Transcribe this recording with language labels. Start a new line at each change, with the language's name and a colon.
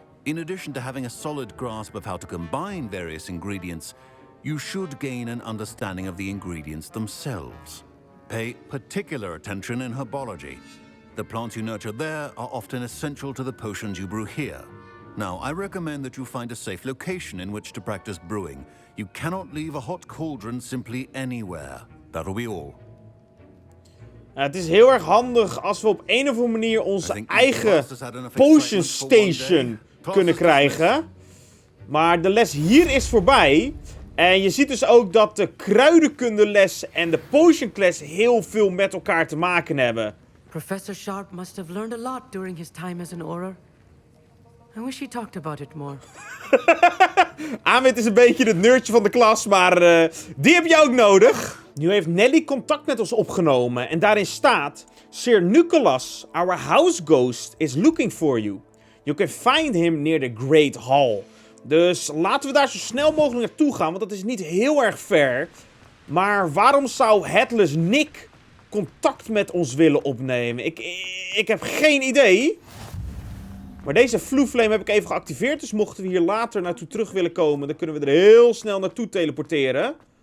English: In addition to having a solid grasp of how to combine various ingredients, you should gain an understanding of the ingredients themselves. Pay particular attention in herbology. The plants you nurture there are often essential to the potions you brew here. Now, I recommend that you find a safe location in which to practice brewing. You cannot leave a hot cauldron simply anywhere. That'll be all.
Dutch: Het is heel erg handig als we op een of andere manier onze eigen potion station kunnen krijgen. Maar de les hier is voorbij. En je ziet dus ook dat de kruidenkundeles en de potion class heel veel met elkaar te maken hebben.
English: Professor Sharp must have learned a lot during his time as an Auror. I wish he talked about it more.
Dutch: Amit is een beetje het nerdje van de klas, maar die heb je ook nodig. Nu heeft Nelly contact met ons opgenomen en daarin staat:
English: Sir Nicholas, our house ghost, is looking for you. You can find him near the Great Hall.
Dutch: Dus laten we daar zo snel mogelijk naartoe gaan, want dat is niet heel erg ver. Maar waarom zou Headless Nick contact met ons willen opnemen? Ik heb geen idee. Maar deze Flame heb ik even geactiveerd. Dus mochten we hier later naartoe terug willen komen, dan kunnen we er heel snel naartoe teleporteren.